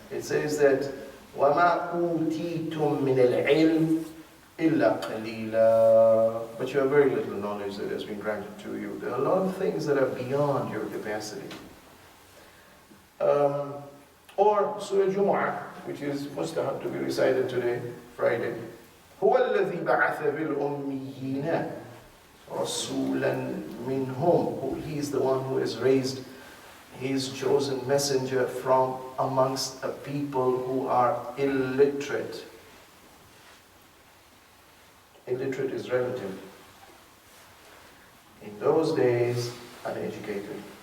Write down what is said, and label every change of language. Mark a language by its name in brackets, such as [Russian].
[English] It says that [Arabic] وَمَا أُوتِيتُم مِّنَ الْعِلْمِ إِلَّا قَلِيلًا. [English] But you have very little knowledge that has been granted to you. There are a lot of things that are beyond your capacity. Or Surah Jumu'ah, which is mustahab to be recited today, Friday. [Arabic] هو الذي بعث بالأميين رسولا منهم. [English] He is the one who has raised his chosen messenger from amongst a people who are illiterate. Illiterate is relative. In those days, uneducated.